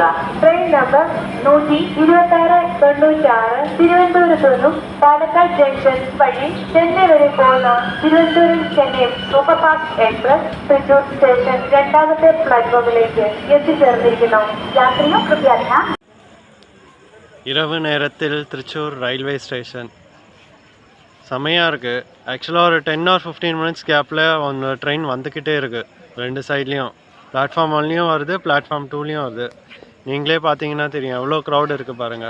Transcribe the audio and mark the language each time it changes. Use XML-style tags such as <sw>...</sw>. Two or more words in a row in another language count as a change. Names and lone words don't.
<ml>ട്രെയിൻ നമ്പർ 126-96 തിരുവനന്തപുരത്ത് നിന്നും പാലക്കാട് ജംഗ്ഷൻ വഴി ചെന്നൈ വരെ പോകുന്ന തിരുവനന്തപുരം ചെന്നൈ സൂപ്പർഫാസ്റ്റ് എക്സ്പ്രസ് തൃശൂർ സ്റ്റേഷൻ രണ്ടാമത്തെ പ്ലാറ്റ്ഫോമിലേക്ക് എത്തിച്ചേർന്നിരിക്കുന്നു.</ml> <hi>यात्रियों कृपया ध्यान.</hi> <ta>இரவு நேரத்தில் திருச்சூர் ரயில்வே ஸ்டேஷன் செம்மையாக இருக்குது. ஆக்சுவலாக ஒரு</ta> <en>10 or 15 minutes</en> <ta>கேப்பில் ஒன்று ட்ரெயின் வந்துக்கிட்டே இருக்குது. ரெண்டு சைட்லேயும் பிளாட்ஃபார்ம் 1லேயும் வருது, பிளாட்ஃபார்ம் 2லேயும் வருது. நீங்களே பார்த்தீங்கன்னா தெரியும் எவ்வளோ க்ரௌட் இருக்குது பாருங்கள்.</ta>